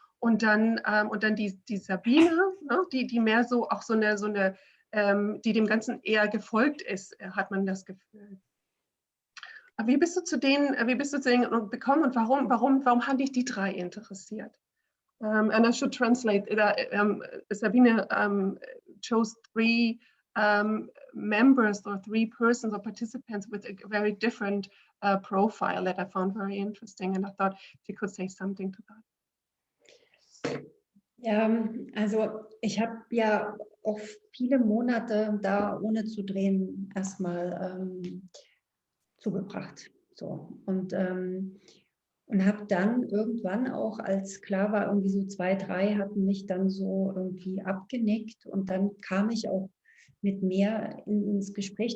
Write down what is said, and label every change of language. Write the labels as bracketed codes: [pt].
[de] Und dann die Sabine, ne, die mehr so auch so eine die dem Ganzen eher gefolgt ist, hat man das Gefühl. Aber wie bist du zu denen gekommen und warum haben dich die 3 interessiert? [en] And I should translate. Sabine chose 3 members or 3 persons or participants with a very different profile that I found very interesting, and I thought she could say something to that. [de] Ja, also ich habe ja auch viele Monate da ohne zu drehen erstmal zugebracht. So. Und habe dann irgendwann auch, als klar war, irgendwie so 2, 3 hatten mich dann so irgendwie abgenickt und dann kam ich auch mit mehr ins Gespräch.